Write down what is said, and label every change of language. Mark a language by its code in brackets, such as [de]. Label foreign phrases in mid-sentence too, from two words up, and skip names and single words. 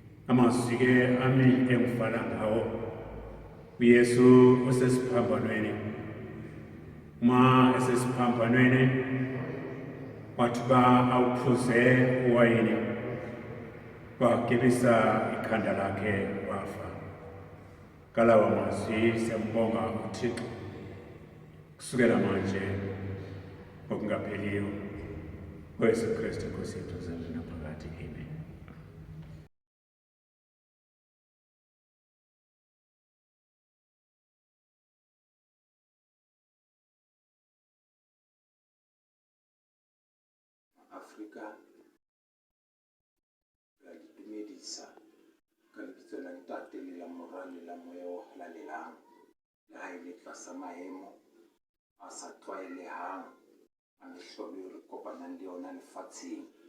[zu] amazwi ke ami engifana ngawo uYesu osesiphambanweni ma esesiphambanweni wathi ba awuphuze uwayini wagebisa ikhanda lakhe wafa. Ngalawa mazwi siyambonga uThixo kusukela manje okungapheliyo kwesu Kristu Nkosi yethu zamani naphakade. Amen. [st] Afrika la dumedisa ka lebitso la ntate le la mora le la moya o halalelang le ha ile tlasa maemo a sa tlwaelehang a mehlolo re kopanang le yona lefatsheng,